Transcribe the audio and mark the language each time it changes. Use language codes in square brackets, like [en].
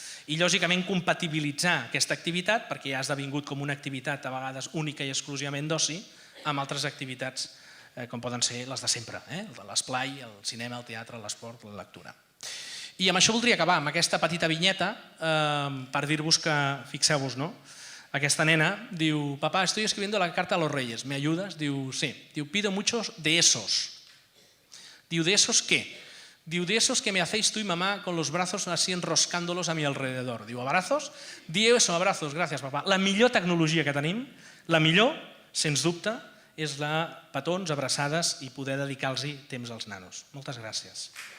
[ca] I lògicament compatibilitzar aquesta activitat, perquè ja ha esdevingut com una activitat a vegades única i exclusivament d'oci, amb altres activitats com poden ser les de sempre, l'esplai, el cinema, el teatre, l'esport, la lectura. I amb això voldria acabar, amb aquesta petita vinyeta, per dir-vos que, fixeu-vos, aquesta nena diu, [es] papá, estoy escribiendo la carta a los reyes, ¿me ayudas? [ca] Diu, sí. Diu, [es] pido muchos de esos. [ca] Diu, [es] ¿de esos qué? Diu, de esos que me hacéis tú y mamá con los brazos así enroscándolos a mi alrededor. Diu, abrazos? [ca] Diu [es] eso, abrazos, [ca] gràcies, papà. La millor tecnologia que tenim, la millor, sens dubte, és la petons, abraçades i poder dedicar-los temps als nanos. Moltes gràcies.